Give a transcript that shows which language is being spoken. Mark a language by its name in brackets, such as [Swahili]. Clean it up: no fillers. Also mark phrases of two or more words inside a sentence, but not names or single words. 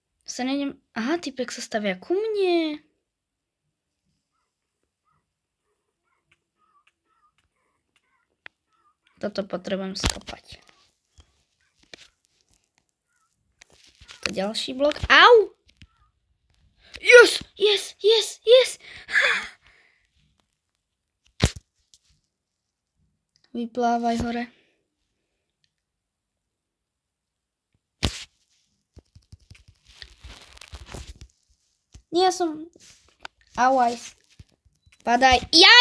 [Slovak] Sa nejdem... Aha, typek sa stavia ku mne. Toto potrebujem skopať. To ďalší blok. Au! [English] Yes, yes, yes, yes. [Slovak] Vyplávaj hore. Nie som... Auaj. Padaj. Jaj!